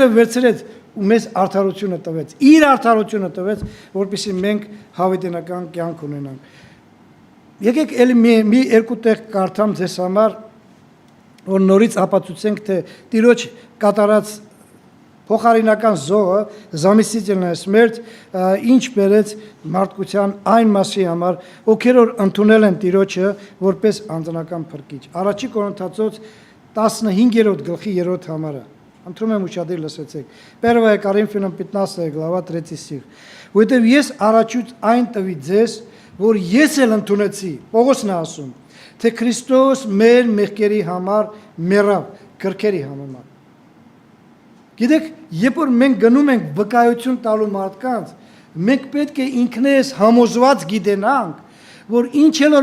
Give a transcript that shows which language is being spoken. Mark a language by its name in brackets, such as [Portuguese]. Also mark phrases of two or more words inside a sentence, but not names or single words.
[Armenian] վերցրեց ու մեզ արդարությունը տվեց, իր արդարությունը տվեց, որպեսզի մենք հավիտենական կյանք ունենանք։ Եկեք էլի մի երկու տեղ կարդամ ձեզ համար, որ նորից ապացուցենք, թե Տիրոջ կատարած փոխարինական զոհը [Russian] заместительная смерть [Armenian] ինչ բերեց մարդկության այն մասի համար, ովքեր որ ընդունել են Տիրոջը որպես անձնական փրկիչ։ Առաջի Կորինթացոց 15-րդ գլխի 3-րդ համարը Ընտրում եմ ուշադիր լսեցեք։ [Russian] 1 Коринфянам 15 глава 3 стих։ [Armenian] Որտեւ ես առաջուց այն տվի ձեզ, որ ես էլ ընդունեցի, Պողոսն է ասում, թե Քրիստոս մեր մեղքերի համար մեռավ, քրքերի համար։ Գիտեք, երբ որ մենք գնում ենք վկայություն տալու մարդկանց, մենք պետք է ինքներս համոզված գիտենանք, որ ինչ էլ